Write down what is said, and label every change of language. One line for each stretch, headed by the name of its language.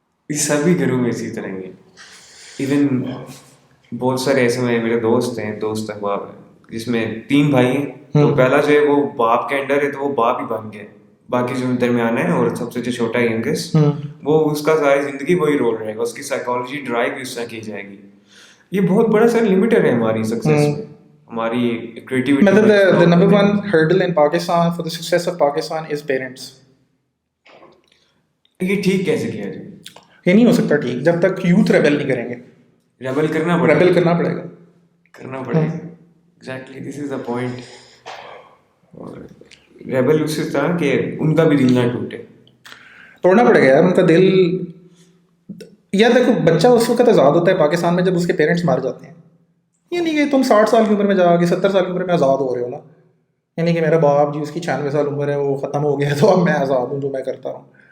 Urdu: سبھی گھروں میں اسی طرح ہی. ایون بہت سارے ایسے میرے دوست ہیں، دوست احباب ہیں، جس میں 3 بھائی ہیں، تو پہلا جو ہے وہ باپ کے انڈر ہے، تو وہ باپ ہی بن گیا، باقی جو درمیان ہے اور سب سے جو چھوٹا ہے ینگسٹ، وہ اس کا ساری زندگی وہی رول رہے گا، اس کی سائیکالوجی ڈرائیو بھی اس طرح کی جائے گی. یہ بہت بڑا سا لمیٹر ہے ہماری سکسیس میں، ہماری کریٹیوٹی. مطلب
English: the number one hurdle in Pakistan for the success of Pakistan is parents.
Urdu: یہ ٹھیک کیسے کیا جائے؟ یہ نہیں ہو سکتا ٹھیک جب تک یوتھ ریبل نہیں کریں گے. ریبل کرنا پڑے گا، ریبل کرنا پڑے گا، کرنا پڑے گا.
English: Exactly this is the point.
Urdu: اور ریبل اسی طرح کہ ان کا بھی دل نہ ٹوٹے، توڑنا پڑے گا یار ان کا دل. یار دیکھو بچہ اس وقت آزاد ہوتا ہے پاکستان میں جب اس کے پیرنٹس مار جاتے ہیں. یہ نہیں کہ تم 60 سال کی عمر میں جا کے 70 سال کی عمر میں آزاد ہو رہے ہو نا. یعنی کہ میرا باپ جی اس کی 96 سال عمر ہے وہ ختم ہو گیا تو اب میں آزاد ہوں جو میں کرتا ہوں.